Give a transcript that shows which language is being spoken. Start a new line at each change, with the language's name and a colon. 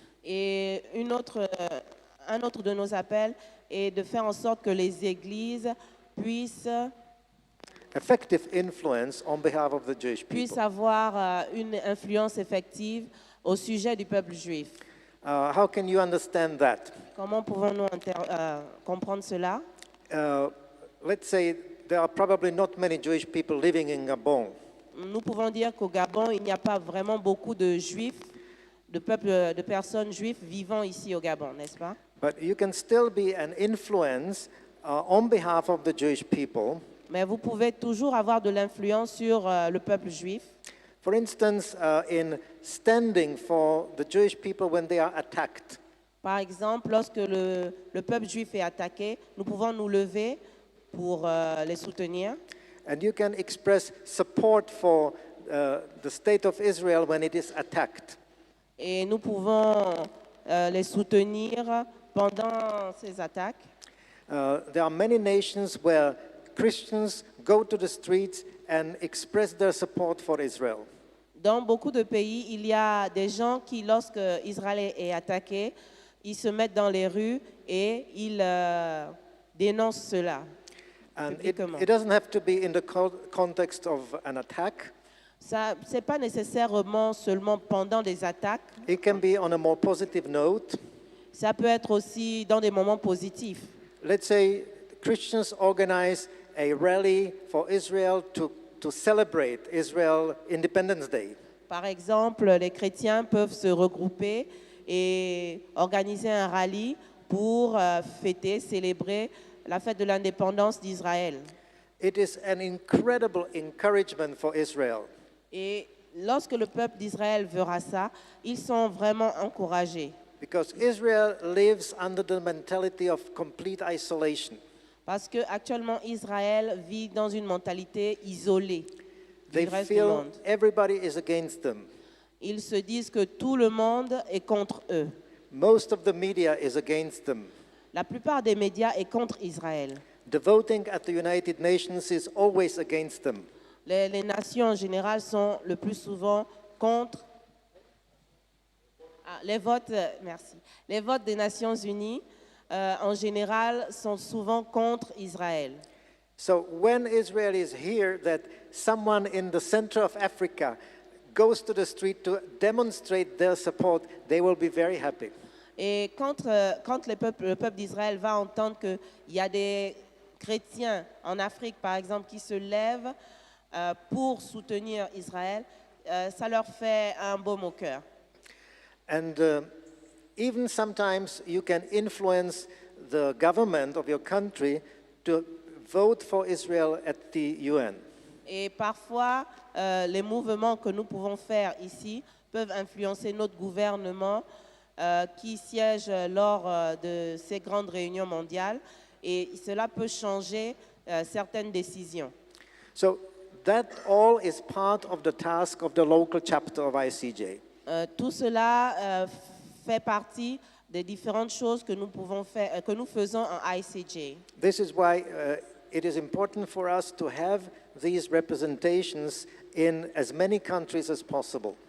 French: Et un autre de nos appels est de faire en sorte que les églises puissent
English: Effective influence on behalf of the Jewish
French: puissent
English: people.
French: avoir une influence effective au sujet du peuple juif.
English: How can you understand that?
French: Comment pouvons-nous comprendre cela?
English: Let's say there are probably not many Jewish people living in Gabon.
French: Nous pouvons dire qu'au Gabon, il n'y a pas vraiment beaucoup de juifs, de personnes juives vivant ici au Gabon, n'est-ce pas?
English: But you can still be an influence on behalf of the Jewish people.
French: Mais vous pouvez toujours avoir de l'influence sur le peuple juif.
English: For instance, in standing for the Jewish people when they are attacked.
French: Par exemple, lorsque le peuple juif est attaqué, nous pouvons nous lever pour les soutenir.
English: And you can express support for the state of Israel when it is attacked.
French: Et nous pouvons les soutenir pendant ces attaques.
English: There are many nations where Christians go to the streets and express their support for Israel.
French: Dans beaucoup de pays, il y a des gens qui, lorsque Israël est attaqué, ils se mettent dans les rues et ils dénoncent cela
English: And
French: publiquement.
English: it doesn't have to be in the context of an attack.
French: Ça, c'est pas nécessairement seulement pendant des attaques.
English: It can be on a more positive note.
French: Ça peut être aussi dans des moments positifs.
English: Let's say Christians organize a rally for Israel to celebrate Israel Independence Day.
French: Par exemple, les chrétiens peuvent se regrouper et organiser un rallye pour fêter, célébrer la fête de l'indépendance d'Israël.
English: It is an incredible encouragement for Israel.
French: Et lorsque le peuple d'Israël verra ça, ils sont vraiment encouragés.
English: Because Israel lives under the mentality of complete isolation.
French: Parce qu'actuellement, Israël vit dans une mentalité isolée
English: They
French: du reste du
English: feel
French: monde.
English: everybody is against them.
French: Ils se disent que tout le monde est contre eux.
English: Most of the media is against them.
French: La plupart des médias est contre Israël.
English: The voting at the United Nations is always against them.
French: Les nations en général sont le plus souvent contre. Les votes, merci. Les votes des Nations Unies en général sont souvent contre Israël.
English: So when Israel is here, that someone in the center of Africa goes to the street to demonstrate their support, they will be very happy.
French: Et quand le peuple d'Israël va entendre qu'il y a des chrétiens en Afrique, par exemple, qui se lèvent pour soutenir Israël, ça leur fait un baume au cœur.
English: And even sometimes you can influence the government of your country to vote for Israel at the UN.
French: Et parfois, les mouvements que nous pouvons faire ici peuvent influencer notre gouvernement qui siège lors de ces grandes réunions mondiales et cela peut changer certaines décisions.
English: So that all is part of the task of the local chapter of ICJ.
French: Tout cela fait partie des différentes choses que nous pouvons faire, que nous faisons en ICJ.
English: This is why it is important for us to have these representations in as many countries as possible.